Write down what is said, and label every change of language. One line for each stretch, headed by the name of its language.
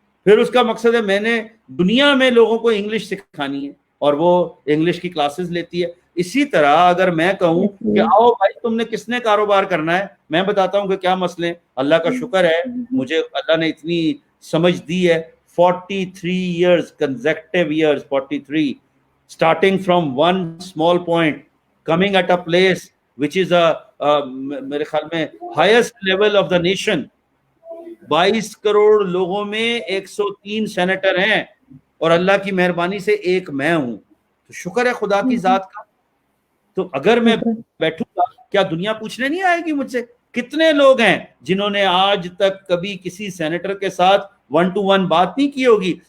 Hindi: फिर उसका मकसद है मैंने दुनिया में लोगों को इंग्लिश सिखानी है, और वो इंग्लिश की क्लासेस लेती है। इसी तरह अगर मैं कहूँ कि आओ भाई तुमने किसने कारोबार करना है, मैं बताता हूँ कि क्या मसले। अल्लाह का शुक्र है, मुझे अल्लाह ने इतनी समझ दी है।
English: 43 years, consecutive years, 43, starting from one small point, coming at a place which is
Hindi: मेरे ख्याल में
English: highest level of the nation।
Hindi: 22 crore लोगों में 103 सेनेटर हैं, और अल्लाह की मेहरबानी से एक मैं हूं। तो शुक्र है खुदा की जात का। तो अगर मैं बैठूंगा, क्या दुनिया पूछने नहीं आएगी मुझसे कितने लोग हैं जिन्होंने आज तक कभी किसी सेनेटर के साथ 1-to-1 बात नहीं की होगी।